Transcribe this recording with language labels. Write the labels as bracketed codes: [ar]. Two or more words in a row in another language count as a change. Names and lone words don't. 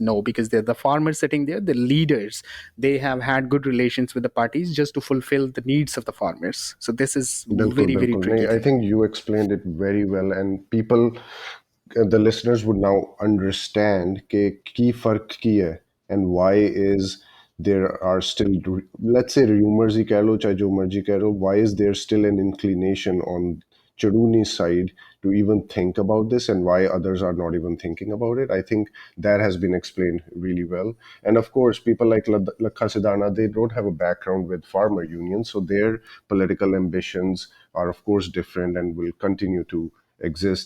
[en] No, because they're the farmers sitting there, the leaders. They have had good relations with the parties just to fulfill the needs of the farmers. So this is very, very tricky. I think you explained it very well, and people, the listeners would now understand [pa] ਕੀ ਫ਼ਰਕ ਕੀ ਹੈ, [en] and why is there are still, let's say, rumors [pa] ਹੀ ਕਹਿ ਲੋ, ਚਾਹੇ ਜੋ ਮਰਜ਼ੀ ਕਹਿ ਲੋ, [en] why is there still an inclination on Chiduni's side to even think about this, and why others are not even thinking about it? I think that has been explained really well. And of course, people like Lakha Sidana, they don't have a background with farmer unions, so their political ambitions are of course different and will continue to exist.